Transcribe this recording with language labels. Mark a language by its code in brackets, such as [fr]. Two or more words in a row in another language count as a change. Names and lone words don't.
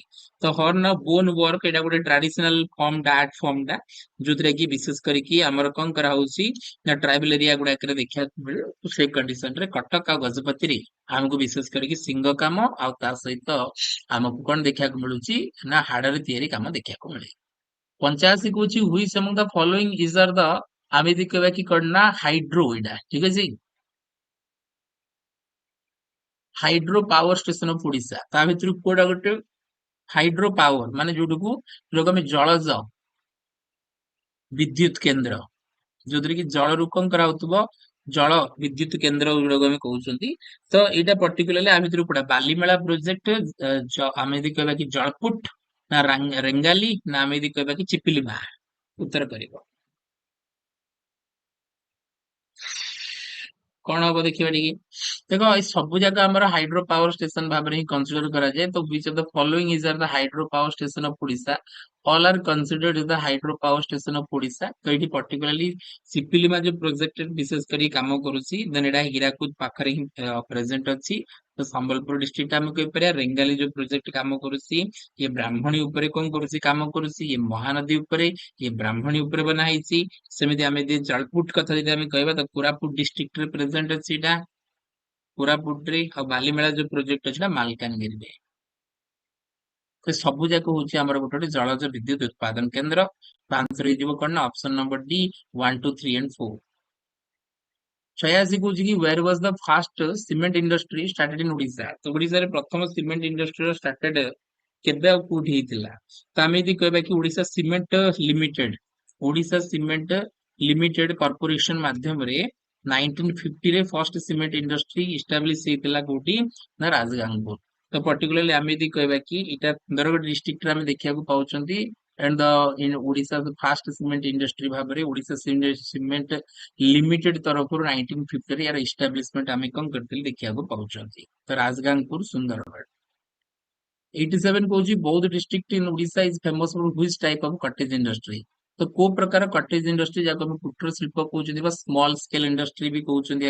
[or] ତ ହର୍ନ ଆଉ ବୋନ ୱାର୍କ ଏଇଟା ଗୋଟେ [en] traditional form [or] ଟା [en] art form [or] ଟା ଯୋଉଥିରେ କି ବିଶେଷ କରିକି ଆମର କଣ କରାହଉଛି ନା [en] tribal area [or] ଗୁଡାକରେ ଦେଖିବାକୁ ମିଳେ ତ ସେଇ କଣ୍ଡିସନ ରେ କଟକ ଆଉ ଗଜପତିରେ ଆମକୁ ବିଶେଷ କରିକି ସିଂହ କାମ ଆଉ ତା ସହିତ ଆମକୁ କଣ ଦେଖିବାକୁ ମିଳୁଛି ନା ହାଡରେ ତିଆରି କାମ ଦେଖିବାକୁ ମିଳେ 85 କହୁଛି [en] which among the following is are the [or] ଆମେ ଯଦି କହିବା କି କଣ ନା ହାଇଡ୍ରୋ ଏଇଟା ଠିକ ଅଛି [en] hydro power station of Odisha [or] ତା ଭିତରୁ କୋଉଟା ଗୋଟେ [en] hydro power [or] ମାନେ ଯୋଉଟାକୁ ଆମେ ଜଳଜ ବିଦ୍ୟୁତ କେନ୍ଦ୍ର ଯୋଉଥିରେ କି ଜଳରୁ କଣ କରାହଉଥିବ ଜଳ ବିଦ୍ୟୁତ କେନ୍ଦ୍ର ଗୁଡାକୁ ଆମେ କହୁଛନ୍ତି ତ ଏଇଟା ପର୍ଟିକୁଲାରଲି ଆ ଭିତରୁ କୋଉଟା ବାଲିମେଳା ପ୍ରୋଜେକ୍ଟ ଆମେ ଯଦି କହିବା କି ଜଳପୁଟ ନା ରେଙ୍ଗାଲି ନା ଆମେ ଯଦି କହିବା କି ଚିପିଲିମା ଉତ୍ତର କରିବ କଣ ହବ ଦେଖିବା ଟିକେ ଦେଖ ଏଇ ସବୁ ଜାଗା ଆମର [en] hydro power station [or] ଭାବରେ ହିଁ କନସିଡର କରାଯାଏ ତ [en] which of the following is are the hydro power station of Odisha all are considered as the hydro power station of [or] Odisha ତ ଏଇଠି particularly ସିପିଲିମା ଯୋଉ ପ୍ରୋଜେକ୍ଟ ବିଶେଷ କରି କାମ କରୁଛି ଦେନ ଏଇଟା ହୀରାକୁଦ ପାଖରେ ହିଁ ପ୍ରେଜେଣ୍ଟ ଅଛି ତ ସମ୍ବଲପୁର ଡିଷ୍ଟ୍ରିକ୍ଟ ଆମେ କହିପାରିବା ରେଙ୍ଗାଲି ଯୋଉ ପ୍ରୋଜେକ୍ଟ କାମ କରୁଛି ଇଏ ବ୍ରାହ୍ମଣୀ ଉପରେ କଣ କରୁଛି କାମ କରୁଛି ଇଏ ମହାନଦୀ ଉପରେ ଇଏ ବ୍ରାହ୍ମଣୀ ଉପରେ ବନା ହେଇଛି ସେମିତି ଆମେ ଯଦି ଜଳପୁଟ କଥା ଯଦି ଆମେ କହିବା ତ କୋରାପୁଟ ଡିଷ୍ଟ୍ରିକ୍ଟ ରେ ପ୍ରେଜେଣ୍ଟ ଅଛି ଏଇଟା କୋରାପୁଟରେ ଆଉ ବାଲିମେଳା ଯୋଉ ପ୍ରୋଜେକ୍ଟ ଅଛି ନା ମାଲକାନଗିରିରେ ତ ସବୁ ଯାକ ହଉଛି ଆମର ଗୋଟେ ଗୋଟେ ଜଳଜ ବିଦ୍ୟୁତ ଉତ୍ପାଦନ କେନ୍ଦ୍ର ତ ଆନ୍ସର ହେଇଯିବ କଣ ନା [en] option number D [or] 1 2 3 and 4 ଛୟାଅଶୀ କହୁଛି କି [en] where was the first cement industry started in [or] ଓଡିଶା ତ ଓଡିଶାରେ ପ୍ରଥମ [en] cement industry started [or] କେବେ ଆଉ କୋଉଠି ହେଇଥିଲା ତ ଆମେ ଯଦି କହିବା କି ଓଡିଶା ସିମେଣ୍ଟ ଲିମିଟେଡ କର୍ପୋରେସନ ମାଧ୍ୟମରେ 1950 ରେ [en] first cement industry establish [or] ହେଇଥିଲା କୋଉଠି ନା ରାଜଗାଙ୍ଗପୁର ତ ପର୍ଟିକୁଲାରଲି ଆମେ ଯଦି କହିବା କି ଏଇଟା ସୁନ୍ଦରଗଡ଼ ଡିଷ୍ଟ୍ରିକ୍ଟରେ ଆମେ ଦେଖିବାକୁ ପାଉଛନ୍ତି [en] and the in [or] ଓଡିଶା [en] first cement industry [or] ଭାବରେ ଓଡିଶା ସିମେଣ୍ଟ ଲିମିଟେଡ ତରଫରୁ 1950 ରେ ଏହାର ଇଷ୍ଟାବ୍ଲିଶମେଣ୍ଟ ଆମେ କଣ କରିଥିଲେ ଦେଖିବାକୁ ପାଉଛନ୍ତି ତ ରାଜଗାଙ୍ଗପୁର ସୁନ୍ଦରଗଡ଼ 87 କହୁଛି ବୌଦ୍ଧ [en] district in Odisha is famous for which type of cottage industry [or] ତ କୋଉ ପ୍ରକାର [en] cottage industry [or] ଯାହାକୁ ଆମେ କୁଟୀର ଶିଳ୍ପ କହୁଛନ୍ତି ବା [en] small scale industry [or] ବି କହୁଛନ୍ତି